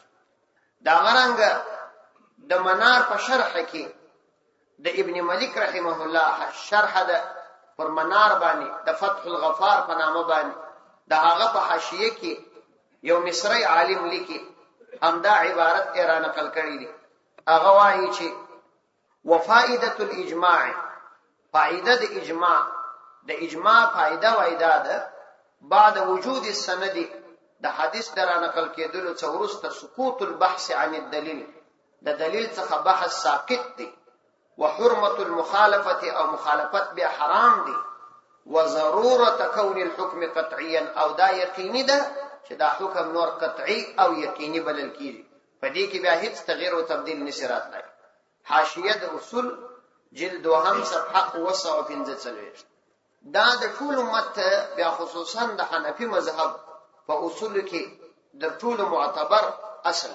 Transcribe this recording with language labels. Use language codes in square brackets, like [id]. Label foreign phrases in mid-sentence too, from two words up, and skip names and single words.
[ps] دا غرانګ د منار په شرح کې د ابن ملک رحمه الله شرح ده پر منار باندې د فتح الغفار په نامه باندې د هغه په حاشیه کې یو مصری عالم لیکي همدا عبارت ایران نقل کړی دی. هغه وایي چې [ar] وفائده الاجماع [ps] فائده د اجماع د اجماع فائده وایدا ده [ar] بعد وجود السند [ps] د حدیث در نقل کېدلو څخه وروسته [ar] سقوط البحث عن الدلیل [ps] د دلیل څخه بحث ساقط دی [ar] وحرمه المخالفه [ps] او مخالفت به حرام دی [ar] وضروره كون الحكم قطعيا [ps] او دا یقیني ده چې دا حکم نور قطعي او یقیني بلل کیږي. په دې کې بیا هیڅ تغییر او تبديل نشي راتلای. حاشیه د اصول جلد 2 صفحه 245 دا د ټول امت بیا خصوصا د حنفي مذهب په اصول کې د ټول معتبر اصل.